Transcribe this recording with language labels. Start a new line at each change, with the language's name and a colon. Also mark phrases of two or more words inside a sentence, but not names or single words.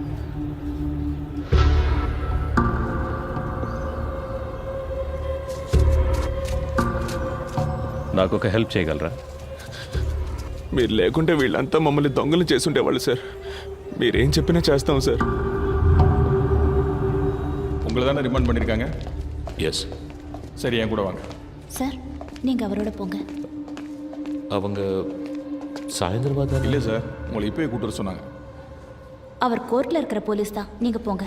Telugu: నాకు ఒక హెల్ప్ చేయగలరా? మీరు లేకుంటే వీళ్ళంతా మమ్మల్ని దొంగలు చేసుండేవాళ్ళు సార్. మీరేం చెప్పినా చేస్తాం సార్.
Tamil: உங்களை தானே ரிமாண்ட் பண்ணியிருக்காங்க? எஸ். சரி, என் கூட வாங்க. சார், நீங்க அவரோட போங்க. அவங்க சாயந்தரமாக இல்லை சார், உங்களை இப்போயே கூட்டு வர சொன்னாங்க. அவர் கோர்ட்ல இருக்கிற போலீஸ் தான். நீங்க போங்க.